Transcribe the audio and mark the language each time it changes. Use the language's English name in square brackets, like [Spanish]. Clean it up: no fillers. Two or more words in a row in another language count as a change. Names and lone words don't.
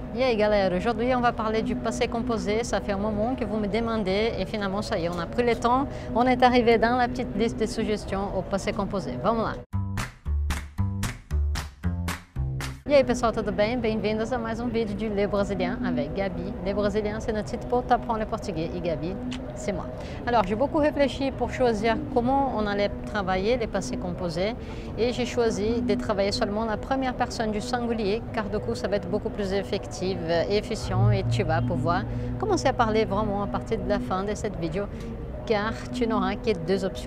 [Portuguese] E aí galera, [French] aujourd'hui on va parler du passé composé. Ça fait un moment que vous me demandez et finalement ça y est, on a pris le temps, on est arrivé dans la petite liste de suggestions au passé composé. [Portuguese] Vamos lá! E aí pessoal, tudo bem? Bem-vindos a mais um vídeo de Le Brésilien avec Gabi. [French] Le Brésilien, c'est notre site pour t'apprendre le portugais et Gabi, c'est moi. Alors, j'ai beaucoup réfléchi pour choisir comment on allait travailler les passés composés et j'ai choisi de travailler seulement la première personne du singulier car du coup, ça va être beaucoup plus effectif et efficient et tu vas pouvoir commencer à parler vraiment à partir de la fin de cette vidéo car tu n'auras que deux options.